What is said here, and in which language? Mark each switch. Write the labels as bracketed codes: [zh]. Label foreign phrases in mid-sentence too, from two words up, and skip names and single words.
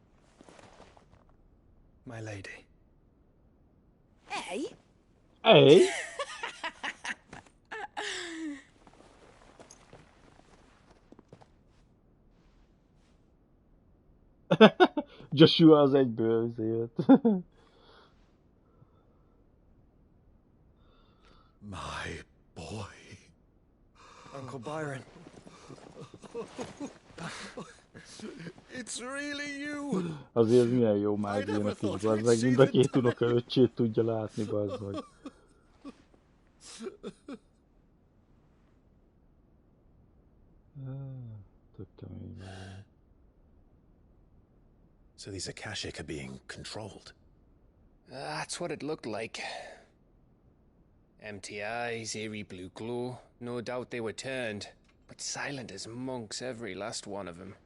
[en] My lady. Hey? [hu] Hey? Joshua az egyből azért. [en] My boy. Uncle Byron. It's really you. [hu] Azért milyen jó Mágiának is, bazzeg, mind a két unoka öccsét tudja látni, bazzeg. Tök kemény. [en] So these Akashic are being controlled? That's what it looked like. Empty eyes, eerie blue glow. No doubt they were turned, but silent as monks, every last one of them.